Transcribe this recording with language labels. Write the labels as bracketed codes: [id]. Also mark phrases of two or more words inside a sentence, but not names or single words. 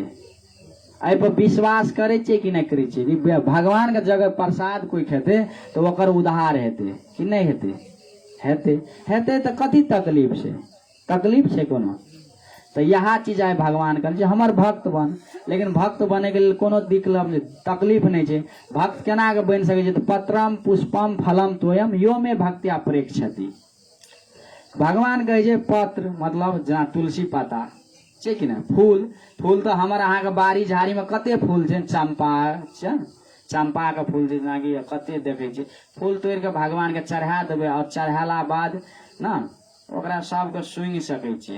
[mai] एहि पर विश्वास करे छियै कि नहीं करे छियै, भगवान के जगह प्रसाद कोई खेतै तऽ ओकर उद्धार हेतै कि नहीं हेतै, हेतै तऽ कथी तकलीफ छै, तकलीफ छै कोनो। तऽ यह चीज आइ भगवान कहै छै हमर भक्त बन। लेकिन भक्त बने के लेल कोनो तकलीफ नहीं छै। भक्त केना के बनि सकै छै तऽ [sa] पत्रम पुष्पम फलम तोयम यो में भक्त्या प्रेक्षति। [mai] भगवान कहे छै पत्र मतलब जेना तुलसी पाता छै कि नहीं, फूल तो हमर अहाँ के बाड़ी झाड़ी में कते फूल छै, चंपा के फूल छै, जेनाकि कते देखे छै। फूल तोड़ के भगवान के चढ़ा देबै और चढ़ाला बाद ना ओकरा सबके सुंघि सकै छियै।